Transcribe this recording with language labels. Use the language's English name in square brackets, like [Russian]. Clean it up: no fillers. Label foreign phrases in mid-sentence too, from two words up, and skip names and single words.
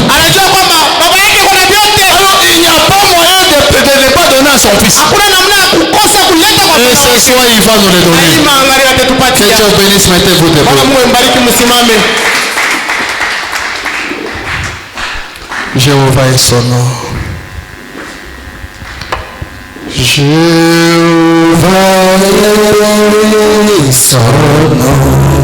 [Swahili] Anajua kwamba baba yake kuna vyote. [French] Alors, il n'y a pas moyen de ne pas donner à son fils. [Swahili] Hakuna namna ya kukosa kuleta kwa [French] Et ce soir, il va nous le donner. [Swahili] lazima angalia [French] Que [Swahili] atatupatia. [French] Dieu bénisse, mettez-vous [Swahili] Bwana [French] debout. [Swahili] Mungu mbariki, msimame. [French] Jéhovah est son nom. Jéhovah est son nom.